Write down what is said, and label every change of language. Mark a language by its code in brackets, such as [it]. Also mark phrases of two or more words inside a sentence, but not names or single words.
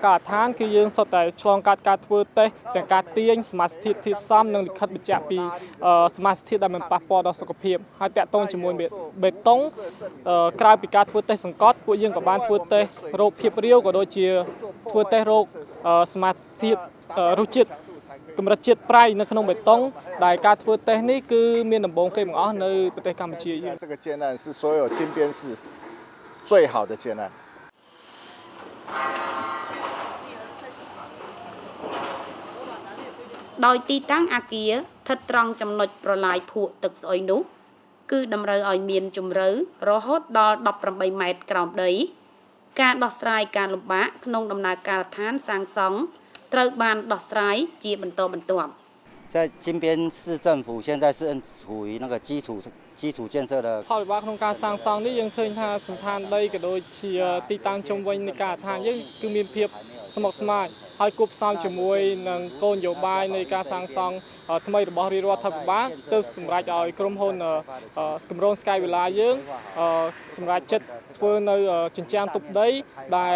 [km] ការដ្ឋានគឺយើងសុទ្ធតែឆ្លងកាត់ការធ្វើតេស្តទាំងការទាញសមាសធាតុធាតុផ្សំនិងលិខិតបញ្ជាក់ពីសមាសធាតុដែលមិនប៉ះពាល់ដល់សុខភាពហើយតាក់ទងជាមួយបេតុងក្រៅពីការធ្វើតេស្តសង្កត់ពួកយើងក៏បានធ្វើតេស្តរោគភាពរាវក៏ដូចជាធ្វើតេស្តរោគសមាសធាតុរសជាតិកម្រិតជាតិប្រៃនៅក្នុងបេតុងដែលការធ្វើតេស្តនេះគឺមានដំបូងគេបង្អស់នៅប្រទេសកម្ពុជាយើង [zh] 这个建案是所有金边市最好的建案。 [km] ដោយទីតាំងអគារស្ថិតត្រង់ចំណុចប្រឡាយភក់ទឹកស្អុយនោះគឺតម្រូវឲ្យមានជម្រៅរហូតដល់18ម៉ែត្រក្រោមដីការដោះស្រាយការលំបាកក្នុងដំណើរការដ្ឋានសាងសង់ត្រូវបានដោះស្រាយជាបន្តបន្ទាប់ [zh] 在金边市政府现在是处于那个基础建设的 [km] ផលវិបាកក្នុងការសាងសង់នេះយើងឃើញថាសន្តានដីក៏ដូចជាទីតាំងជុំវិញនៃការដ្ឋានយើងគឺមានភាពស្មុគស្មាញហើយគួបផ្សំជាមួយនឹងគោលនយោបាយនៃការសាង សង់ថ្មីរបស់រាជរដ្ឋាភិបាលទើបសម្រេចឲ្យក្រុមហ៊ុនគម្រោង Sky Villa យើងសម្រេចចិត្តធ្វើនៅជញ្ជាំងទប់ដីដែល